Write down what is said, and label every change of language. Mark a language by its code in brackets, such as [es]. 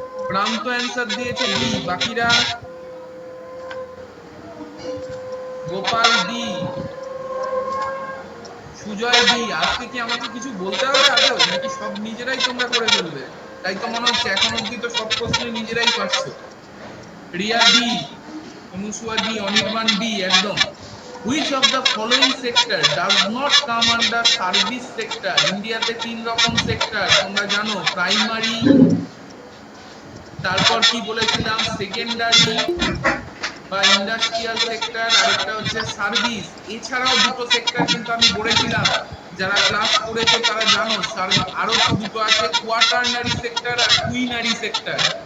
[bn] প্রান্ত অ্যানসার দিয়েছে ডি, বাকিরা গোপাল ডি, সুজয় ডি। আজকে কি আমাকে কিছু বলতে হবে আদৌ, নাকি সব নিজেরাই তোমরা করে ফেলবে? তাই তো মনে হচ্ছে, এখন অব্দি তো সব প্রশ্ন নিজেরাই পারছো। Riya D, Anusuya D, Anirban D একদম। [en] Which of the following sector does not come under service sector? [bn] ইন্ডিয়াতে তিন রকম সেক্টর তোমরা জানো, প্রাইমারি, তারপর কি বলেছিলাম সেকেন্ডারি বা ইন্ডাস্ট্রিয়াল সেক্টর, আরেকটা হচ্ছে সার্ভিস। এছাড়াও দুটো সেক্টর কিন্তু আমি বলেছিলাম, যারা ক্লাস করেছো তারা জানো, আরো দুটো আছে, কোয়াটারনারি সেক্টর আর কুইনারি সেক্টর।